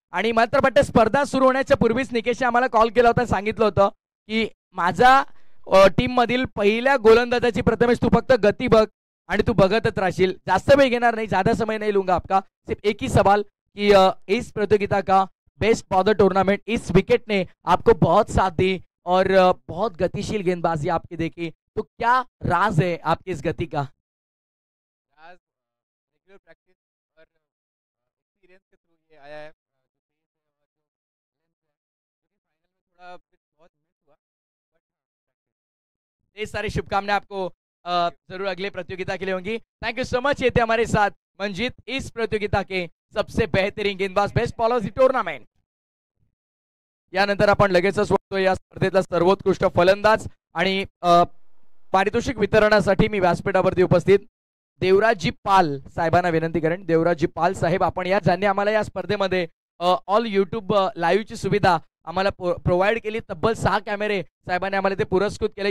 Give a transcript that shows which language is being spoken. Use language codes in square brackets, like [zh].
[mr] आणि मात्र वाटतं स्पर्धा सुरू होण्याच्या पूर्वीच निकेशने आम्हाला कॉल केला होता, सांगितलं होतं की माझा टीम मधील पहिल्या गोलंदाजाची प्रथमेश तू फक्त गती बघ आणि तू बघतच राहशील, जास्त वेळ घेणार नाही, [hi] ज्यादा समय नहीं लूंगा आपका, सिर्फ एक ही सवाल कि इस प्रतियोगिता का बेस्ट फॉर द टूर्नामेंट इस विकेट ने आपको बहुत साथ दी और बहुत गतिशील गेंदबाजी आपकी देखी, तो क्या राज है आपकी इस गति का? आज रेगुलर प्रैक्टिस और एक्सपीरियंस के थ्रू ये आया है, जो पेस है और जो लेंथ है, जो कि फाइनल में थोड़ा पिच बहुत मिस हुआ, बट प्रैक्टिस। ढेर सारी शुभकामनाएं आपको जरूर अगले प्रतियोगिता के लिए होंगी. Thank you so much. ये थे हमारे साथ मंजीत, इस प्रतियोगिता के सबसे बेहतरीन गेंदबाज, बेस्ट बॉलर्स इन टूर्नामेंट. [mr] यानंतर आपण लगेचच बघतोय या स्पर्धेतला सर्वोत्कृष्ट फलंदाज आणि पारितोषिक वितरणासाठी मी व्यासपीठावरती उपस्थित देवराजजी पाल साहेबांना विनंती करेन. देवराजजी पाल साहेब, आपण या ज्यांनी आम्हाला या स्पर्धेमध्ये ऑल युट्यूब लाईव्हची सुविधा आम्हाला प्रोव्हाइड केली, तब्बल 6 कॅमेरे साहेबांनी आम्हाला ते पुरस्कृत केले.